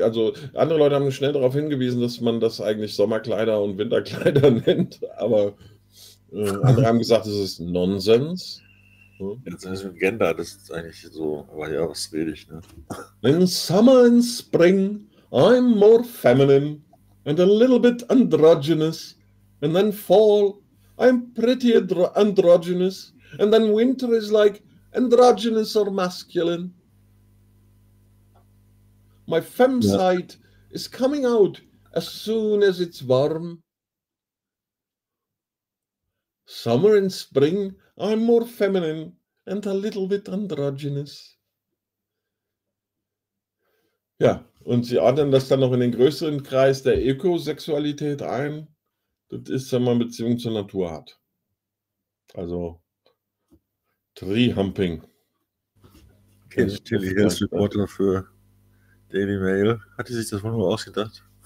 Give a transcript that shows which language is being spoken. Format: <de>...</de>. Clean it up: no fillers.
<de>Also andere Leute haben schnell darauf hingewiesen, dass man das eigentlich Sommerkleider und Winterkleider nennt. Aber andere haben gesagt, das ist Nonsens. Jetzt ist mit Gender, das ist eigentlich so, aber ja, was rede ich, ne?</de> <en>In summer and spring, I'm more feminine and a little bit androgynous. And then fall, I'm pretty androgynous. And then winter is like androgynous or masculine. My femme</en> <de>Ja.</de> <en>side is coming out as soon as it's warm. Summer and spring, I'm more feminine and a little bit androgynous.</en> <de>Ja, und sie ordnen das dann noch in den größeren Kreis der Ökosexualität ein. Das ist, wenn man Beziehung zur Natur hat. Also Tree-Humping. Kann Okay, sich Tilly, das hier ist Report dafür. Daily Mail. Hat die sich das wohl nur ausgedacht?</de>